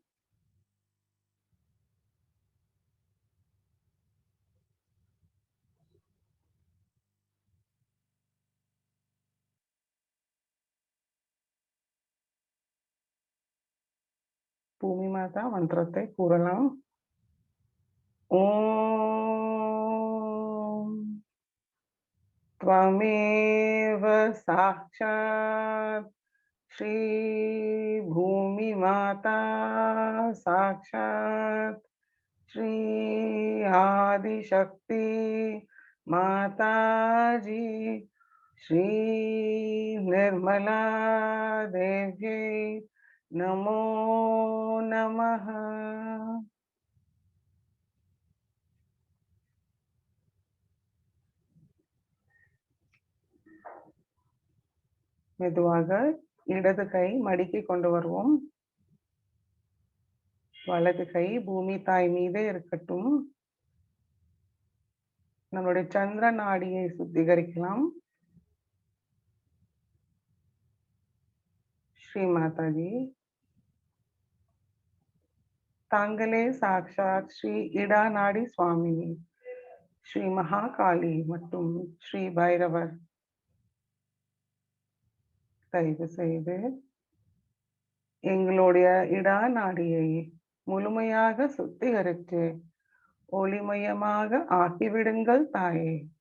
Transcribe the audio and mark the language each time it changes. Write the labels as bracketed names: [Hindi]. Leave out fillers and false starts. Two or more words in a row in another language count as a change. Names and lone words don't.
[Tamil] பூமி மாதா மந்திரத்தை கூறலாம். [Sanskrit] ஓம் त्वमेव साक्षात् श्री भूमि माता साक्षात् श्री आदिशक्ति माता जी श्री निर्मला देव्यै नमो नमः. [Tamil] மெதுவாக இடது கை மடிக்கி கொண்டு வருவோம். வலது கை பூமி தாய் மீதே இருக்கட்டும். நம்மளுடைய சந்திர நாடியை சுத்திகரிக்கலாம். श्री माता जी தாங்களே சாக்ஷாத் ஸ்ரீ இடா நாடி சுவாமி ஸ்ரீ மகாகாளி மற்றும் ஸ்ரீ பைரவர் தயவு செய்து எங்களுடைய இடா நாடியை முழுமையாக சுத்திகரித்து ஒளிமயமாக ஆக்கிவிடுங்கள் தாயே.